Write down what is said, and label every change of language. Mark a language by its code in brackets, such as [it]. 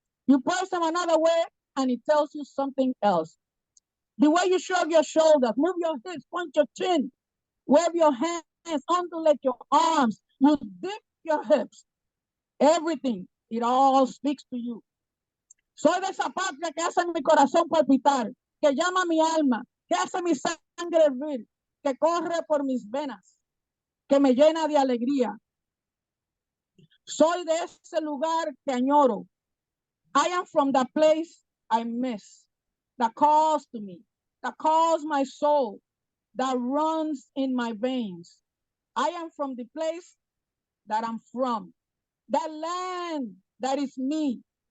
[en] You press them another way, and it tells you something else. The way you shrug your shoulders, move your hips, point your chin, wave your hands, undulate your arms, you dip your hips. Everything, it all speaks to you. [es] Soy de esa patria que hace mi corazón palpitar, que llama mi alma, que hace mi sangre hervir, que corre por mis venas, que me llena de alegría. Soy de ese lugar que añoro. [en] I am from the place I miss, that calls to me, that calls my soul, that runs in my veins. I am from the place that I'm from, that land that is me.